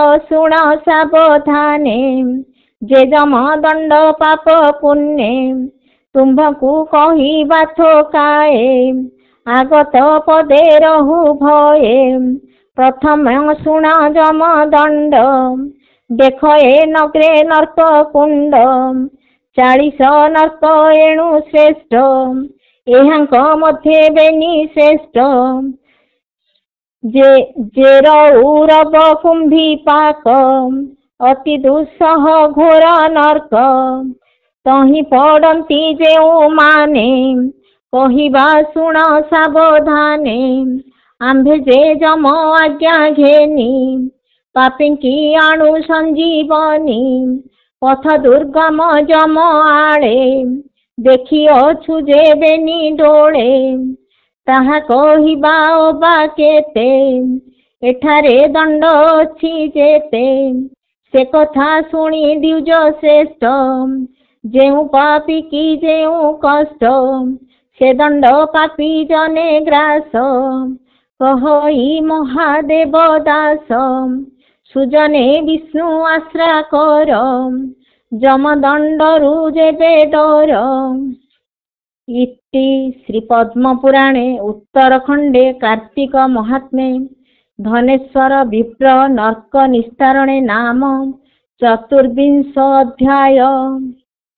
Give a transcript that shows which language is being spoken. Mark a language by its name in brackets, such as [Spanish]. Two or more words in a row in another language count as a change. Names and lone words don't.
[Odia] ଶୁଣ ସାବଧାନେ ଯେ ଯମ ଦଣ୍ଡ ପାପ ପୁଣ୍ୟ ତୁମ୍ଭକୁ କହିବା ଥୋକାଏ ଆଗତ ପଦେ ରହୁ ଭୟେ ପ୍ରଥମ ଶୁଣ ଯମ ଦଣ୍ଡ ଦେଖ ଏ ନଗରେ ନର୍କ କୁଣ୍ଡ 40 ନର୍କ ଏଣୁ ଶ୍ରେଷ୍ଠ ଏହାଙ୍କ ମଧ୍ୟେ ବେନି ଶ୍ରେଷ୍ଠ ଯେ ରୌରବ କୁମ୍ଭୀ ପାକ ଅତି ଦୁସ୍ସହ ଘୋର ନର୍କ ତହି ପଡ଼ତି ଯେଉ ମାନେ କହିବା ଶୁଣ ସାବଧାନେ ଆମ୍ଭେ ଯେ ଯମ ଆଜ୍ଞା ଘେନି ପାପୀ କି ଆଣୁ ସଞ୍ଜୀବନୀ ପଥ ଦୁର୍ଗମ ଯମ ଆଡ଼େ ଦେଖି ଅଛୁ ଯେ ବେନି ଡୋଳେ ତାହା କହିବା ଅବା କେତେ ଏଠାରେ ଦଣ୍ଡ ଅଛି ଯେତେ ସେ କଥା ଶୁଣି ଦ୍ୱିଜ ଶ୍ରେଷ୍ଠ ଯେଉ ପାପୀ କି ଯେଉ କଷ୍ଟ ସେ ଦଣ୍ଡ ପାପୀ ଜନେ ଗ୍ରାସ କହଇ ମହାଦେବ ଦାସ ସୁଜନେ ବିଷ୍ଣୁ ଆଶ୍ରା କର ଯମ ଦଣ୍ଡରୁ ଯେବେ ଡର। [Sanskrit] इति श्री पद्म पुराणे उत्तरखंडे कार्तिक महात्म्ये धनेश्वर विप्र नर्क निस्तारणे नाम 24 अध्याय।